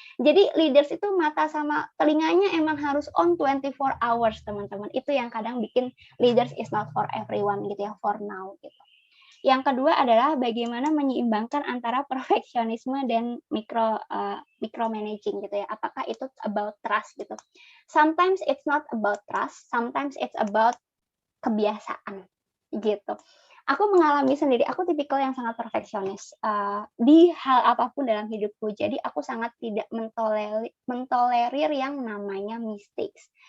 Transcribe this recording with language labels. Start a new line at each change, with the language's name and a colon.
Indonesian: Jadi leaders itu mata sama telinganya emang harus
English: on 24 hours,
Indonesian: teman-teman. Itu yang kadang bikin
English: leaders is not for everyone
Indonesian: gitu ya,
English: for now
Indonesian: gitu. Yang kedua adalah bagaimana menyeimbangkan antara perfeksionisme dan micromanaging gitu ya. Apakah itu
English: about trust
Indonesian: gitu.
English: Sometimes it's not about trust, sometimes it's about
Indonesian: kebiasaan gitu. Aku mengalami sendiri, aku tipikal yang sangat perfeksionis di hal apapun dalam hidupku. Jadi aku sangat tidak mentolerir yang namanya mistakes.